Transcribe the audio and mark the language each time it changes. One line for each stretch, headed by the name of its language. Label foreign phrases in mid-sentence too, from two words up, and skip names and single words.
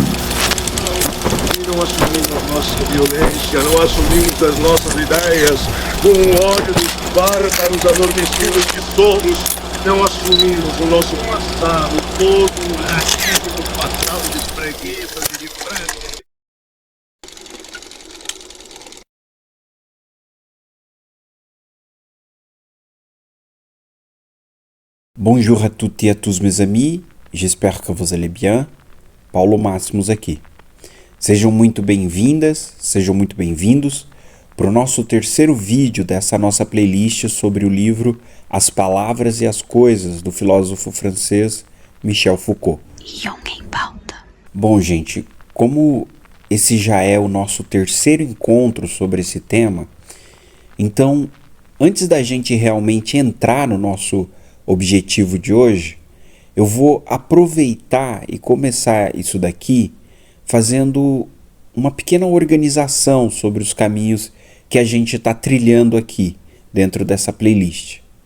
Portuguese: Não assumimos a nossa violência, não assumimos as nossas ideias com o ódio dos bárbaros adormecidos que somos, não assumimos o nosso passado, todo o racismo passado de preguiças e de frango.
French: Bonjour à toutes et à tous mes amis, j'espère que vous allez bien.
Portuguese: Paulo Máximos aqui. Sejam muito bem-vindas, sejam muito bem-vindos para o nosso terceiro vídeo dessa nossa playlist sobre o livro As Palavras e as Coisas, do filósofo francês Michel Foucault. Bom, gente, como esse já é o nosso terceiro encontro sobre esse tema, então, antes da gente realmente entrar no nosso objetivo de hoje, eu vou aproveitar e começar isso daqui fazendo uma pequena organização sobre os caminhos que a gente está trilhando aqui dentro dessa playlist.